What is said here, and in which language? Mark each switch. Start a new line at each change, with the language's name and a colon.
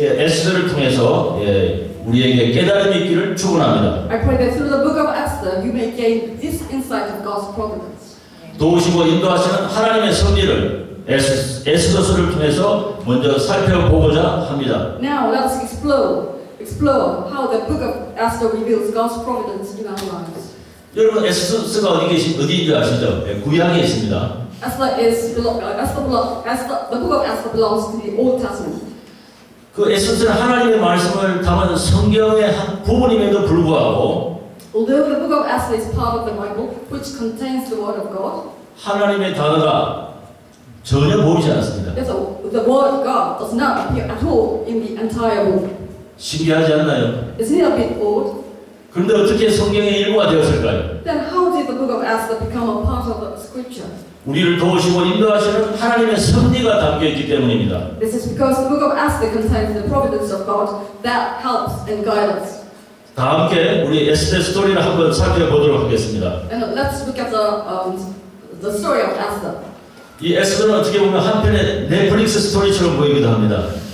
Korean: 에스더를 통해서 우리에게 깨달음이 있기를 축원합니다.
English: I pray that through the book of Esther, you may gain this insight of God's providence.
Korean: 도우시고 인도하시는 하나님의 섭리를 에스더서를 통해서 먼저 살펴보고자 합니다.
English: Now let's explore how the book of Esther reveals God's providence in our lives.
Korean: 여러분 에스더서가 어디인지 아시죠? 구약에 있습니다.
English: The book of Esther belongs to the Old Testament.
Korean: 그 에스더는 하나님의 말씀을 담은 성경의 한 부분임에도 불구하고
English: Although the book of Esther is part of the Bible, which contains the Word of God,
Korean: 하나님의 단어가 전혀 보이지 않습니다.
English: the Word of God does not appear at all in the entire book.
Korean: 신기하지 않나요?
English: Isn't it a bit odd?
Korean: 그런데 어떻게 성경의 일부가 되었을까요?
English: Then how did the book of Esther become a part of the Scripture?
Korean: 우리를 도우시고 인도하시는 하나님의 섭리가 담겨있기 때문입니다.
English: This is because the book of Esther contains the providence of God that helps and guides us.
Korean: 다 함께 우리 에스더 스토리를 한번 살펴보도록 하겠습니다.
English: And let's look at the story of Esther.
Korean: 이 에스더는 어떻게 보면 한편의 넷플릭스 스토리처럼 보이기도 합니다.